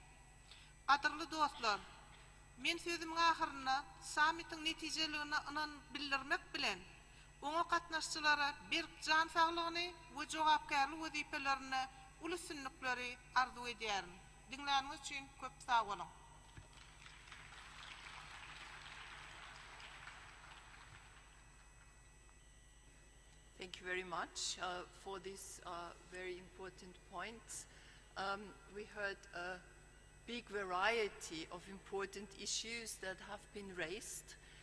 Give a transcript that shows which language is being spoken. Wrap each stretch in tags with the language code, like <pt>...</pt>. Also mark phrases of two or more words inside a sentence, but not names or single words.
<tk>Gadyrly dostlar, men sözümiň ahyryna sammitiň netijeligini anan bildirmek bilen oňa gatnaşçylara bir jan saglygyny we jogapkärlik wezipelerini ulusynlykleri arzu edýär. Dinläniňiz üçin köp sag bolun.</tk> <en>Thank you very much for these very important points. We heard a big variety of important issues that have been raised.</en>